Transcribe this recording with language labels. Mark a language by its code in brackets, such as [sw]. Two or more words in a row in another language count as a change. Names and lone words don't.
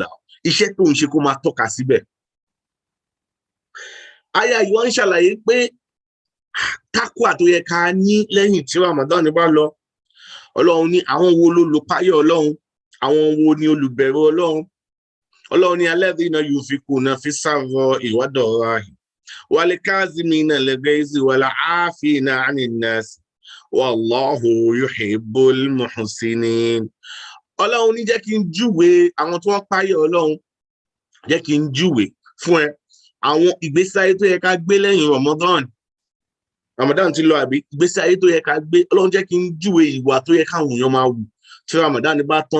[yo] Iṣẹ́ tó ń ṣe kó máa tọ́ka síbẹ̀. Aya yìí wọ́n ń ṣàlàyé pé takwa tó yẹ ká ní lẹ́yìn tí Ramadan bá lọ. Ọlọ́run ní àwọn wo ló lò páyọ̀ Ọlọ́run, àwọn wo ni olùbẹ̀rù Ọlọ́run. Ọlọ́run ní [ar] الذين ينفقون في السراء والضراء والكاظمين الغيظ والعافين عن الناس والله يحب المحسنين. [yo] Ọlọ́run ní jẹ́ kí n júwe àwọn tí wọ́n páyọ̀ Ọlọ́run, jẹ́ kí n júwe fún ẹ àwọn ìgbésí ayé tó yẹ ká gbé lẹ́yìn Ramadan ti lọ àbí ìgbésí ayé tó yẹ ká gbé. Ọlọ́run jẹ́ kí n júwe ìwà tó yẹ káwọn èèyàn máa wù tí Ramadan bá tán.